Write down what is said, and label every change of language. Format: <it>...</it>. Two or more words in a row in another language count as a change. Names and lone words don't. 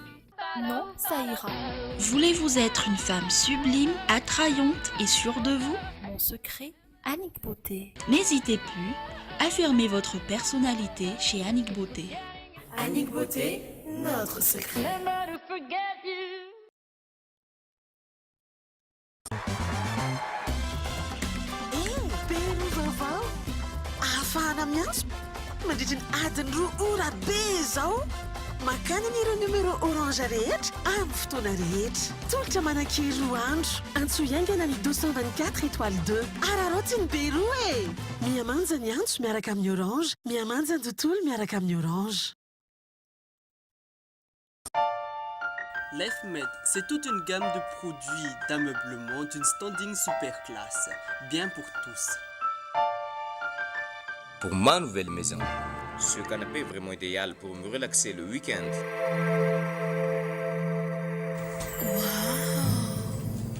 <fr>Non, ça ira. Voulez-vous être une femme sublime, attrayante et sûre de vous? Mon secret, Annick Beauté. N'hésitez plus, affirmez votre personnalité chez Annick Beauté. Annick Beauté, notre secret.</fr> <mg>Ahafahana miantso mandritra ny adiny 2 ora be zao makany an'ireo numéro orange rehetra amin'ny fotoana rehetra tolotra manan-kery 2 andro antso iaingana ny 224 étoile 2 ararotsiny be roa e miamanja ny antso miaraka amin'ny orange miamanja ny tontolo miaraka amin'ny orange.</mg> <fr>L'EFMED, c'est toute une gamme de produits d'ameublement d'une standing super classe, bien pour tous. Pour ma nouvelle maison, ce canapé est vraiment idéal pour me relaxer le week-end. Waouh!</fr>